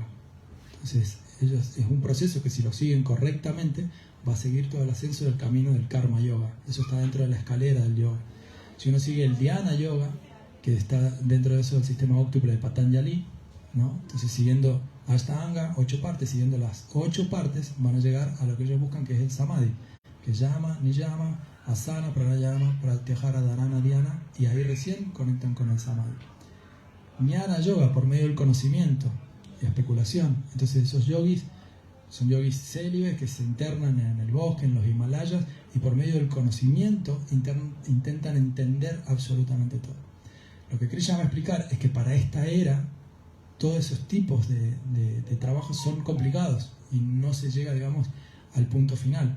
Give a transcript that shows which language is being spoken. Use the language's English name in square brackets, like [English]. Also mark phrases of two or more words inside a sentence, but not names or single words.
[Spanish] Entonces, es un proceso que si lo siguen correctamente, va a seguir todo el ascenso del camino del Karma Yoga. Eso está dentro de la escalera del yoga. Si uno sigue el Dhyana Yoga, que está dentro de eso del sistema óctuple de Patanjali, ¿no? Entonces, siguiendo Ashtanga, 8 partes, siguiendo las 8 partes, van a llegar a lo que ellos buscan, que es el Samadhi. que llama, [Sanskrit] नियम, आसन, प्राणायाम, प्रत्याहार, धारणा, ध्यान, [Spanish] y ahí recién conectan con el samadhi. Jnana yoga, por medio del conocimiento y especulación. Entonces esos yogis son yogis célibes que se internan en el bosque, en los Himalayas, y por medio del conocimiento intentan entender absolutamente todo. Lo que Krishna va a explicar es que para esta era todos esos tipos de trabajos son complicados y no se llega, digamos, al punto final.